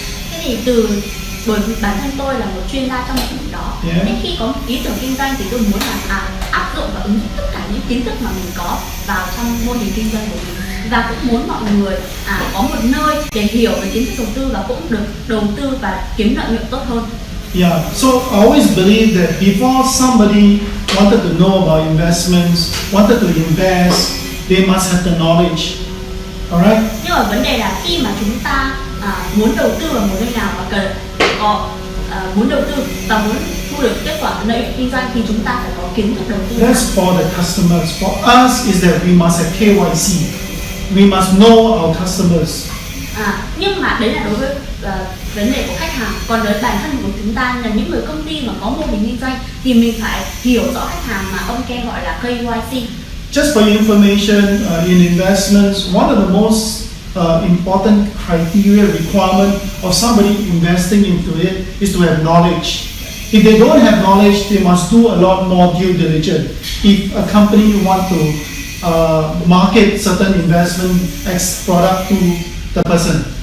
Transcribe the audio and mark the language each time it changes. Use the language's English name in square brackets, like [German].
[Vietnamese] Thế thì bởi vì bản thân tôi là một chuyên gia trong lĩnh vực đó, nên khi có một ý tưởng kinh doanh thì tôi muốn là áp dụng và ứng dụng tất cả những kiến thức mà mình có vào trong mô hình kinh doanh của mình, và cũng muốn mọi người có một nơi để hiểu về kiến thức đầu tư và cũng được đầu tư và kiếm lợi nhuận tốt hơn. [English] Yeah, so I always believe that before somebody wanted to know about investments, wanted to invest, they must have the knowledge. Alright? [Vietnamese] Nhưng mà vấn đề là khi mà chúng ta muốn đầu tư vào một nơi nào mà cần muốn đầu tư và muốn thu được kết quả lợi nhuận kinh doanh thì chúng ta phải có kiến thức đầu tư. [English] That's for the customers. For us is that we must have KYC. We must know our customers. [Vietnamese] Nhưng mà đấy là đối với vấn đề của khách hàng. Còn đối với bản thân của chúng ta là những người công ty mà có mô hình kinh doanh thì mình phải hiểu rõ khách hàng mà ông Ken gọi là KYC. [English] Just for your information, in investments, one of the most important criteria requirement of somebody investing into it is to have knowledge. If they don't have knowledge, they must do a lot more due diligence. If a company want to market certain investment X product to the person.